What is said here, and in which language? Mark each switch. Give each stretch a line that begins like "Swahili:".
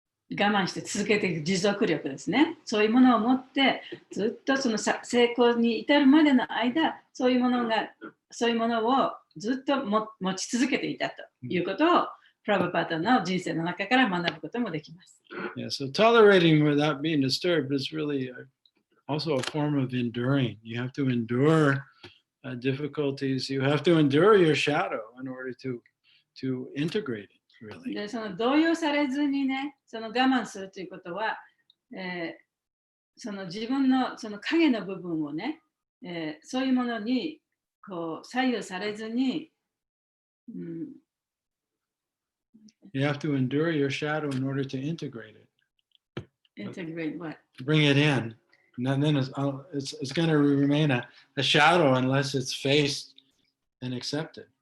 Japanese: 我慢して続けていく持続力ですね。そういうものを持ってずっとその成功に至るまでの間、そういうものをずっと持ち続けていたということをプラバパタの人生の中から学ぶこともできます。
English: Yeah, so tolerating without being disturbed is really also a form of enduring. You have to endure difficulties. You have to endure your shadow in order to integrate it, really.
Japanese: で、動揺されずにね、我慢するということは、自分の影の部分をね、そういうものに左右されずに、
English: You have to endure your shadow in order to integrate it. integrate what? Bring it in. And then it's going to remain a shadow unless it's faced and accepted.